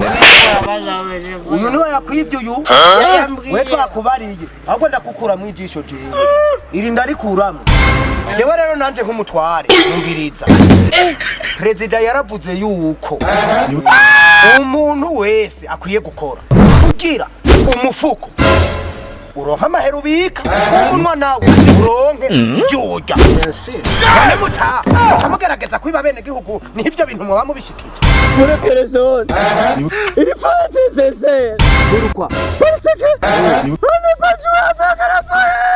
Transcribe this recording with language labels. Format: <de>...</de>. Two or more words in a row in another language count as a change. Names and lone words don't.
<rn>uyu niwe yakwivye uyu we twakubariye ahubwo ndakukura mu ijisho jewe iri ndarikuramwo jewe rero nanje nk'umutware numviriza perezida yaravuze yuko umuntu wese akwiye gukora kugira umufuko uronka amahera ubika umunwa nawe uronke ibyo urya none mucamugerageza kwiba bene gihugu n'ivyo bintu muba mubishikije</rn> <fr>Pour personne. Il faut être sincère. Pourquoi? Parce que on n'est pas joué avec la</fr>